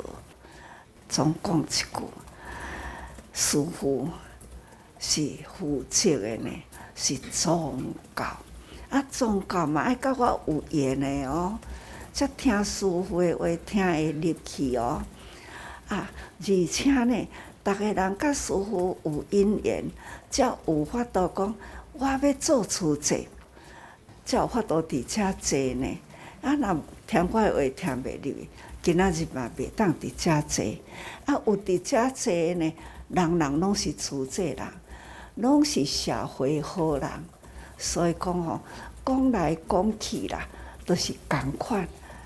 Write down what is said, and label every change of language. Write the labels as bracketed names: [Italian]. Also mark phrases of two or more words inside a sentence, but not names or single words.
[Min Nan Chinese] 总讲一句，师父是负责的呢，是宗教宗教嘛爱甲我有缘的才听师父的话听会入去而且呢。大家人甲师父有因缘，才有法度讲，我要做慈济，才有法度伫遮坐呢。若听我的话听袂入去，今仔日嘛袂当伫遮坐。有伫遮坐呢，人人拢是慈济人，拢是社会好人，所以讲讲来讲去啦，都是共款。